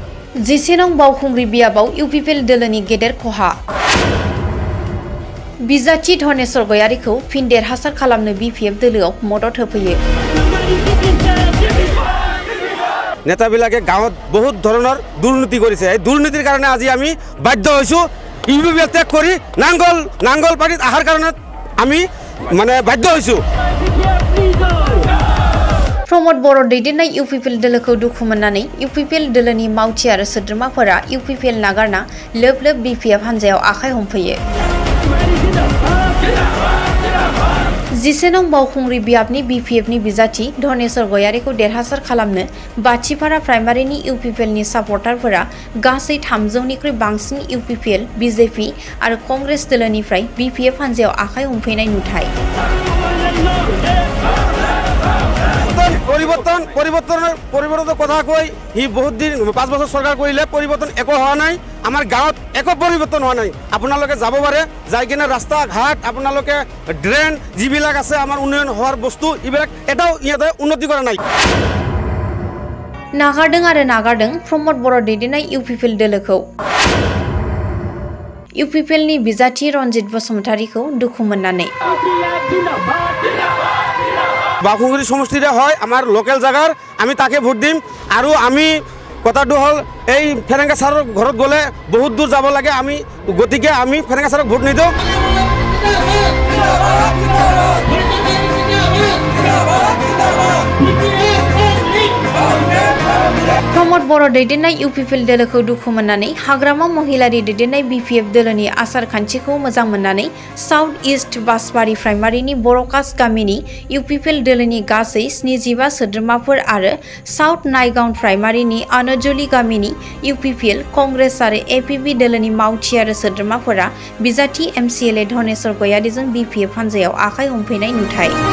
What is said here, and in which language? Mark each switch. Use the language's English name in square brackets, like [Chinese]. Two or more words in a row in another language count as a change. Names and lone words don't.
[Bodo] जिसेनं बावखुंग्रि बियाबाव इउपिपिएल दोलोनि गेदेर खहा बिजाथि धनेश्वर गयारीखौ फिन देरहासार खालामनो बिपिएफ दोलोआव मदद होफैयो। [Assamese] নেতাবিলাকে গাঁৱত বহুত ধৰণৰ দুৰ্নীতি কৰিছে। এই দুৰ্নীতিৰ কাৰণে আজি আমি বাধ্য হৈছোঁ ইউপিপিএল ত্যাগ কৰি নাঙ্গল পাৰ্টিত অহাৰ কাৰণে আমি বাধ্য হৈছোঁ। [Bodo] प्रमोद बर' दैदेननाय इउपिपिएल दोलोखौ दुखु मोननानै इउपिपिएल दोलोनि मावथि आरो सोद्रोमाफोरा इउपिपिएल नागारना लोब लोब बिपिएफ हान्जायाव आखाइ हमफैयो। जिसेनं बावखुंग्रि बियाबनि बिपिएफनि बिजाथि धनेश्वर गयारीखौ देरहासार खालामनो बाथिपारा प्राइमारिनि इउपिपिएलनि सापर्टारफोरा गासै 300निख्रुइ बांसिन इउपिपिएल, बिजेपि आरो कंग्रेस दोलोनिफ्राय बिपिएफ हान्जायाव आखाइ हमफैनाय नुथाय। [Assamese] পৰিৱৰ্তনৰ কথা কৈ ই বহুত দিন 5 বছৰ চৰকাৰ কৰিলে পৰিৱৰ্তন একো হোৱা নাই। আমাৰ গাঁৱত একো পৰিৱৰ্তন হোৱা নাই। আপোনালোকে যাব পাৰে, যাই কিনে ৰাস্তা ঘাট আপোনালোকে ড্ৰেন যিবিলাক আছে আমাৰ উন্নয়ন হোৱাৰ বস্তু এইবিলাক এটাও ইয়াতে উন্নতি কৰা নাই। [Bodo] नागारदों प्रमोद बर' दैदेननाय इउपिपिएल दोलोखौ इउपिपिएलनि बिजाथि रनजित बसुमतारीखौ दुखु मोननानै [Assamese] बावखुंग्रि समष्टिरे হয় আমাৰ লোকেল জাগাৰ আমি তাকে ভোট দিম। আৰু আমি কথাটো হল এই ফেৰেঙ্গা ছাৰৰ ঘৰত গলে বহুত দূৰ যাব লাগে, আমি গতিকে আমি ফেৰেঙ্গা ছাৰক ভোট নিদিওঁ। [Bodo] प्रमोद बर' दैदेननाय इउपिपिएल दोलोखौ दुखु मोननानै हाग्रामा महिलारि दैदेननाय बिपिएफ दोलोनि आसार खान्थिखौ मोजां मोननानै साउथ इस्ट बासबारि प्राइमारिनि बर'कास्ट गामिनि इउपिपिएल दोलोनि गासै 75 सोद्रोमाफोर आरो साउथ नायगाउन प्राइमारिनि आनजलि गामिनि इउपिपिएल, कंग्रेस आरो एपिबि दोलोनि मावथि आरो सोद्रोमाफोरा बिजाथि एमसिएलए धनेश्वर गयारीजों बिपिएफ हान्जायाव आखाइ हमफैनाय नुथाय।